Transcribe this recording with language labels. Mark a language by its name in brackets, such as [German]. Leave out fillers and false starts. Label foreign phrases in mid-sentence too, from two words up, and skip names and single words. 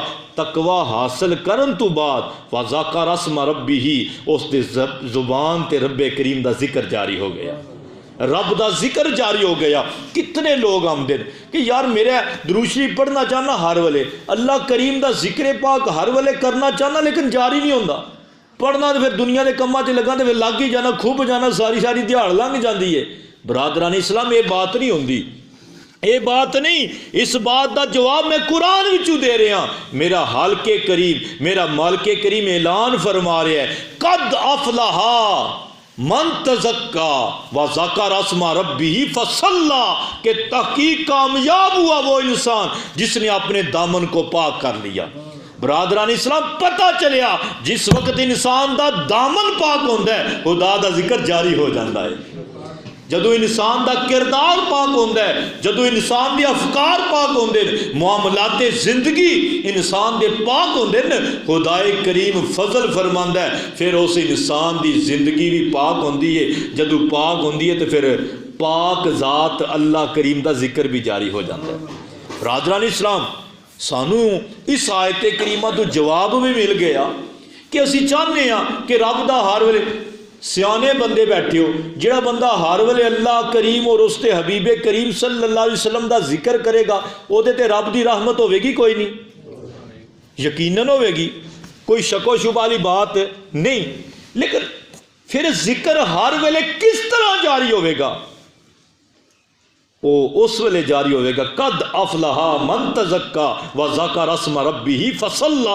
[Punjabi] تقوی حاصل کرن تو بعد [Arabic] وذکر اسم ربہ، [Punjabi] اس دے زبان تے رب کریم دا ذکر جاری ہو گیا، رب دا ذکر جاری ہو گیا۔ کتنے لوگ آمدے کہ یار میرا درود شریف پڑھنا چاہنا ہر ویلے، اللہ کریم دا ذکر پاک ہر ویلے کرنا چاہنا، لیکن جاری نہیں ہوندا۔ پڑھنا تو پھر دنیا دے کماں تے لگا تے پھر لگ ہی جانا، کھب جانا، ساری دیہاڑ لنگ جاندی ہے۔ برادران اسلام، یہ بات نہیں ہوندی، یہ بات نہیں۔ اس بات دا جواب میں قرآن وچوں دے رہا، میرا خالق کریم، میرا مالک کریم اعلان فرما رہا ہے، [Arabic] قد افلح من تزکا وذکر اسم ربہ فصلی، [Urdu] کہ تحقیق کامیاب ہوا وہ انسان جس نے اپنے دامن کو پاک کر لیا۔ [Punjabi] برادران اسلام، پتہ چلیا جس وقت انسان دا دامن پاک ہوندا ہے، خدا دا ذکر جاری [Urdu] ہو جاتا ہے۔ [Punjabi] جدو انسان دا کردار پاک ہوندا ہے، جدو انسان دے افکار پاک ہوندے، معاملات زندگی انسان دے پاک ہوندے، خدائے کریم فضل فرماندا ہے، پھر اس انسان دی زندگی بھی پاک ہوندی ہے۔ جدو پاک ہوندی ہے تو پھر پاک ذات اللہ کریم دا ذکر بھی جاری [Urdu] ہو جاتا ہے۔ [Punjabi] برادران اسلام، سانو اس آیت کریمہ تو جواب بھی مل گیا کہ اسی چاہنے ہاں کہ رب دا ہر ویلے، سیانے بندے بیٹھے ہو، جڑا بندہ ہر ویلے اللہ کریم اور اس تے حبیب کریم [Arabic] صلی اللہ علیہ وسلم [Punjabi] دا ذکر کرے گا، او دے تے رب دی رحمت ہوے گی کوئی نہیں، یقیناً ہوے گی، کوئی شک و شبہ والی بات نہیں۔ لیکن پھر ذکر ہر ویلے کس طرح جاری ہوے گا؟ وہ اس ویلے جاری ہوئے گا، [Arabic] قد افلح من تزکا وذکر اسم ربہ فصلی۔